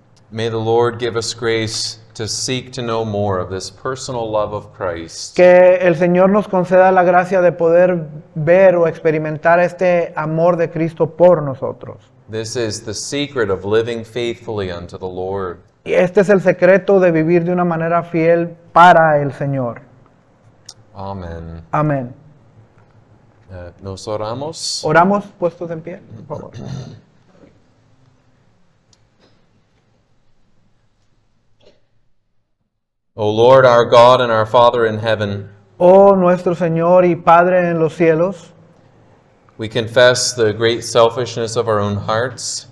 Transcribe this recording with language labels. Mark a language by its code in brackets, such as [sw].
[en] May the Lord give us grace to seek to know more of this personal love of Christ. [es] Que el Señor nos conceda la gracia de poder ver o experimentar este amor de Cristo por nosotros. [en] This is the secret of living faithfully unto the Lord. [es] Y este es el secreto de vivir de una manera fiel para el Señor. [en] Amen. [es] Amén. Nos oramos. Oramos puestos en pie, por favor. [en] O Lord, our God and our Father in heaven, [es] Oh nuestro Señor y Padre en los cielos, [en] We confess the great selfishness of our own hearts.